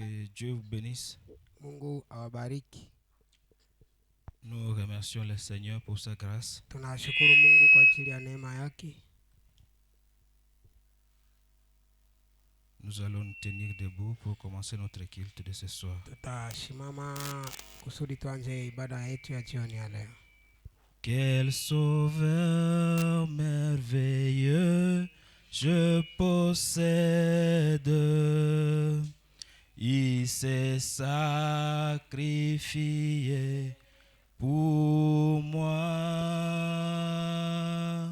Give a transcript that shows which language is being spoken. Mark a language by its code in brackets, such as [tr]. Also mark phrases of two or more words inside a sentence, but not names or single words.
[fr] Dieu vous bénisse. [sw] Mungu awabariki. [fr] Nous remercions le Seigneur pour sa grâce. [sw] Tunashukuru Mungu kwa ajili ya neema yake. [fr] Nous allons nous tenir debout pour commencer notre culte de ce soir. [sw] Tutashimama kusudi tuanze ibada yetu ya jioni ya leo. [fr] Quel sauveur merveilleux je possède. Il s'est sacrifié pour moi.